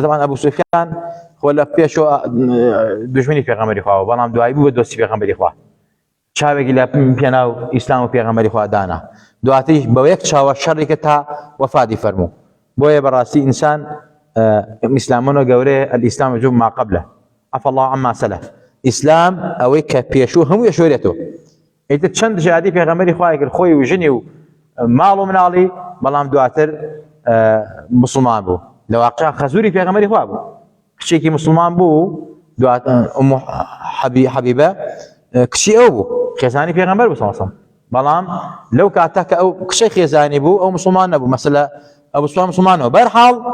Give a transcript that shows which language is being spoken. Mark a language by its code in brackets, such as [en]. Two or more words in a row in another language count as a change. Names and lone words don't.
[ckb] طبعاً ئەبوو سوفیان خۆ لە پێشەوە دوژمنی پێغەمبەری خوا بەڵام دوایی بوو بە دۆستی پێغەمبەری خوا چاوێکی لە پێناو ئیسلام و پێغەمبەری خوا دانا دواتیش بە یەک چاوە شەڕێکە تا وەفاتی فەرموو بۆیە بەڕاستی ئینسان ئیسلامەوە گەورەیە [ar] الئیسلام يجوب ما قبله عفى الله عما سلف [ckb] ئیسلام ئەوەی کە پێشوو هەموو شوێرێتەوە ئیتر چەند جادی پێغەمبەری خوای کرد خۆی و ژنی و ماڵ و مناڵی بەڵام دواتر مسلمان بوو لە واقعا خەزوری پێغەمبەری خوا بوو کچێکی مسلمان بوو دواتر حەبیبە کچی ئەو بوو خێزانی پێغەمبەر بوو [ar] صلی الله علیه و سلم [ckb] بەڵام لەو کاتە کە ئەو کچەی خێزانی بوو ئەو مسلمان نەبوو مەسەلە ئەو مسلمانەوە بەرحاڵ